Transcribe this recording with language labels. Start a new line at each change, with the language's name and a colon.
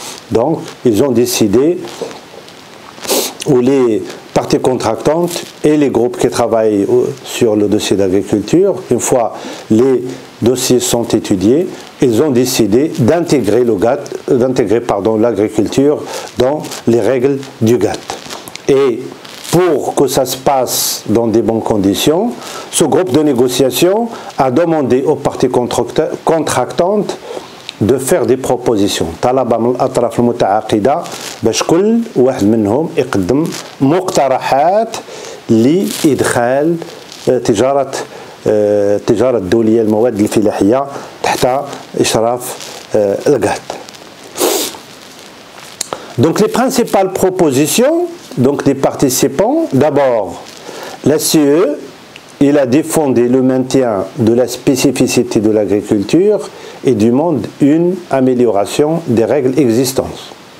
French: Donc, ils ont décidé, ou les parties contractantes et les groupes qui travaillent sur le dossier d'agriculture, une fois les dossiers sont étudiés, ils ont décidé d'intégrer l'agriculture dans les règles du GATT. Et pour que ça se passe dans des bonnes conditions, ce groupe de négociation a demandé aux parties contractantes de faire des propositions.
Arabic: طلب من الأطراف المتعاقدة باش كل واحد منهم يقدم مقترحات لإدخال التجارة الدولية المواد الفلاحية تحت إشراف الGATT.
French: Donc les principales propositions donc des participants, d'abord la CE, il a défendu le maintien de la spécificité de l'agriculture et demande une amélioration des règles existantes.